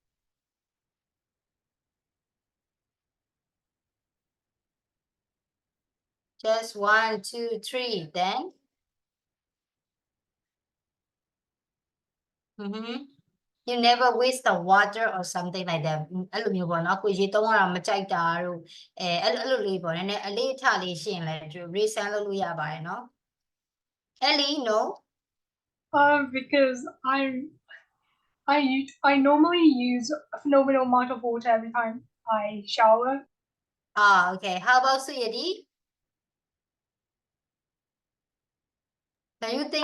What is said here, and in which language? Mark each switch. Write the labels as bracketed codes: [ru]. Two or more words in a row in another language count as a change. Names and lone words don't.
[en] Just 1, 2, 3, then. You never waste the water or something like that. [my] အဲ့လိုမျိုးပေါ့နော်ကိုရေသုံးရတာမကြိုက်တာတို့အဲ့လိုလေးပေါ့နည်းနည်းအလေးထားလေးရှင်းလဲ reason လုပ်လို့ရပါတယ်နော် Ellie no [en] Because I normally use a phenomenal amount of water every time I shower. Okay, how about Suyadi? Can you think